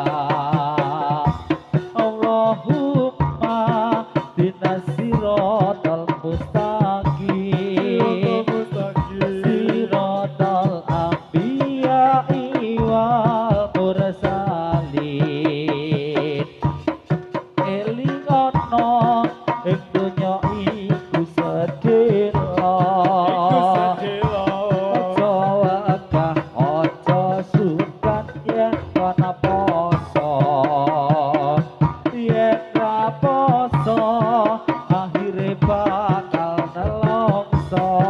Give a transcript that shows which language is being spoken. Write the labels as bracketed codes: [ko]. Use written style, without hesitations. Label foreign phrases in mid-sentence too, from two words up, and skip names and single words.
[ar] اللهم اهدنا الصراط المستقيم صراط الأنبياء والمرسلين. [jv] Elingono ing donya iku sedhela. Aja wegah aja sungkan yen ana poso. Yen ra poso akhire bakal nelongso.